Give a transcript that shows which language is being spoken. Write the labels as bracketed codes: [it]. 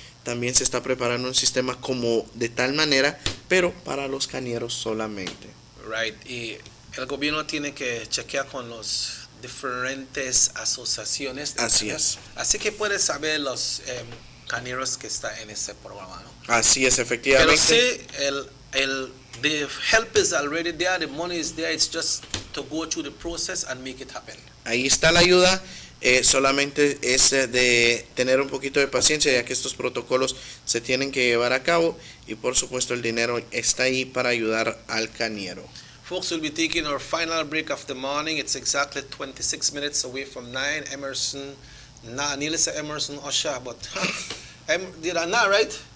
[es] También se está preparando un sistema como de tal manera, pero para los cañeros solamente. Right, y el gobierno tiene que chequear con los diferentes asociaciones. Así es. Así que puedes saber los cañeros que están en ese programa, ¿no? Así es, efectivamente. Pero sí, [en] the help is already there, the money is there, it's just to go through the process and make it happen. [es] Ahí está la ayuda, solamente es de tener un poquito de paciencia, ya que estos protocolos se tienen que llevar a cabo, y por supuesto el dinero está ahí para ayudar al cañero. [en] Folks, we'll be taking our final break of the morning. It's exactly 26 minutes away from 9. Emerson, nearly say Emerson Osha, but did I not, right?